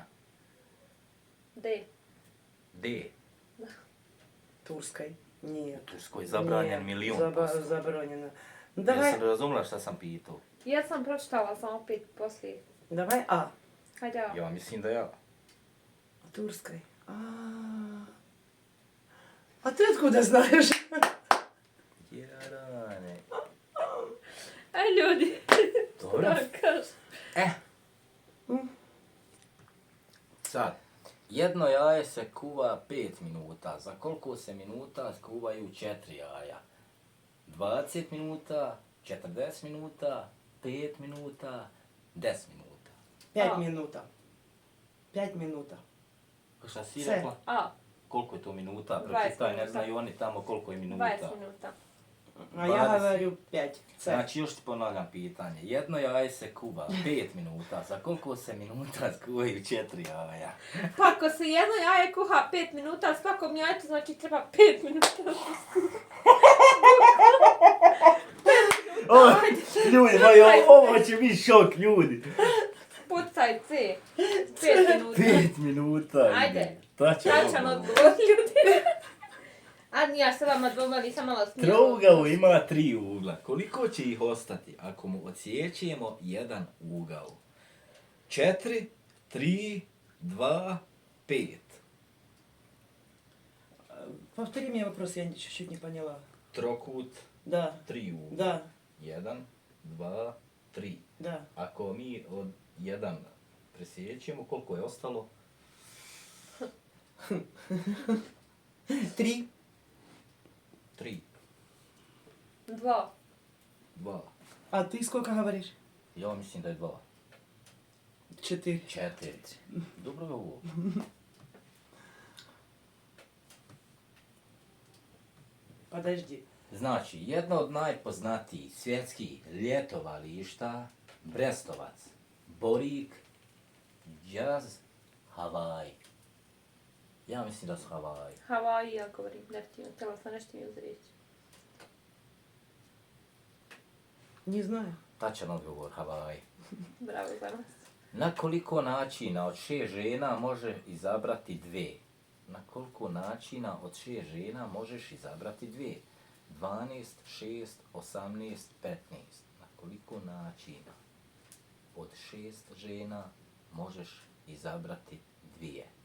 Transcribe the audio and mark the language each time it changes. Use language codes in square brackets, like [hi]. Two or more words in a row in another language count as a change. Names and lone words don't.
[bs] D. D. Turskoj. Nije. Turskoj je zabranjen milion posto. Zabranjeno. Ja sam razumela šta sam pitao. Ja sam pročitala sam opet poslije. [ru] Давай A. [bs] Hajde ja. Ja mislim da ja. [ru] Турской. А ты откуда знаешь? [bs] Jarane. Aj ljudi. Dobro. Da kažem. Sad, jedno jaje se kuva 5 minuta. Za koliko se minuta skuvaju 4 jaja? 20 minuta, 40 minuta, 5 minuta, 10 minuta. 5 минута. 5 минута. Šta si Sve. rekla? A. Koliko je to minuta? 20 Pročitaj, ne minuta. znaju oni tamo koliko je minuta. 20 minuta. [ru] А я 20. говорю 5. Це. [bs] Znači, još ti ponavljam pitanje. Jedno jaje se kuva 5 minuta. Za koliko se minuta skuvaju 4 jaja? Pa ako se jedno jaje kuha 5 minuta, svakom jajetu znači treba 5 minuta. Ljudi, ovo će biti šok, ljudi. Pucaj C. 5 minuta. 5 minuta. Ajde. odgovor. Tačan odgovor ljudi. A ja se vama dvoma nisam malo smijela. Trougao ima 3 ugla. Koliko će ih ostati ako mu odsjećemo jedan ugao? 4, 3, 2, 5. [ru] Повтори мне вопрос, я чуть-чуть не поняла. [bs] Trokut, [ru] Да, [bs] 3 ugla. [ru] да, [bs] 1, 2, 3. [ru] да. [bs] Ako mi od 1 presjećemo, koliko je ostalo? 3. 3, 2. 2. [ru] А ты сколько говоришь? [bs] Ja mislim da je 2. 4. 4. Dobro je ovo. [ru] Подожди. [bs] Znači, jedno od najpoznatijih svjetskih ljetovališta, Brestovac, Borik, Jaz, Havaj. Ja mislim da su Havaj. Havaji, ja govorim, definitivno. Htjela sam nešto mi uzreći. [ru] Не знаю. [bs] Tačan odgovor, Havaj. Bravo za nas. Na koliko načina od 6 žena može izabrati 2? Na koliko načina od 6 žena možeš izabrati 2? 12, 6, 18, 15. Na koliko načina od 6 žena možeš izabrati 2?